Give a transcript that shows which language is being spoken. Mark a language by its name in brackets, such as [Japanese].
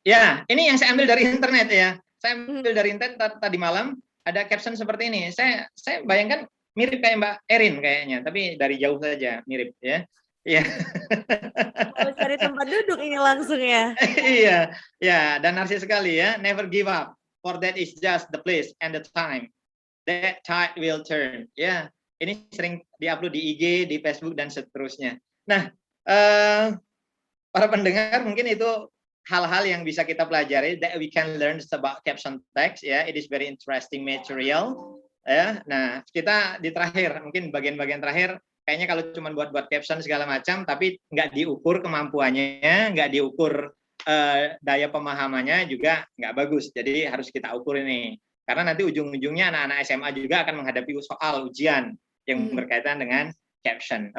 [Indonesian] Ya, ini yang saya ambil dari internet ya. Saya ambil dari internet tadi malam, ada caption seperti ini. Saya bayangkan mirip kayak Mbak Erin kayaknya, tapi dari jauh saja mirip ya. Iya. Harus cari tempat duduk ini langsung ya. Iya, ya, dan narsis sekali ya. [English] Never give up, for that is just the place and the time. That tide will turn. [Indonesian] Ya, ini sering diupload di IG, di Facebook dan seterusnya. Nah, para pendengar mungkin itu hal-hal yang bisa kita pelajari [English] that we can learn about caption text [Indonesian] ya. [English] It is very interesting material ya. [Indonesian] Nah, kita di terakhir mungkin bagian-bagian terakhir kayaknya kalau cuma buat caption segala macam tapi nggak diukur kemampuannya, nggak diukur daya pemahamannya juga nggak bagus. Jadi harus kita ukur ini. Karena nanti ujung-ujungnya anak-anak SMA juga akan menghadapi soal ujian yang berkaitan dengan caption.